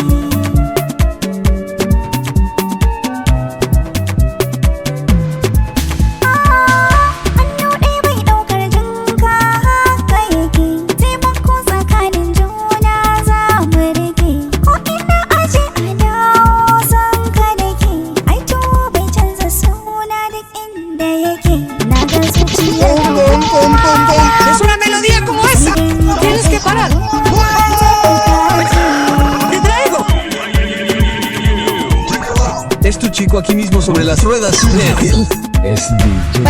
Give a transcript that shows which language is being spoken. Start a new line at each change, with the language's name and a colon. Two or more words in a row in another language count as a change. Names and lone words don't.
Hausa: Hannu ɗaya bai ɗaukar jinka haka yake. Taimako tsakanin juna za mu rage. Ko ina aje a dawo san ka nake. Ai tuwo bai canza suna duk inda yake. Na ga zuciyar
Spanish: Es una melodía como esa. Tienes que parar. Te traigo. Es tu chico aquí mismo sobre las ruedas. Es DJ.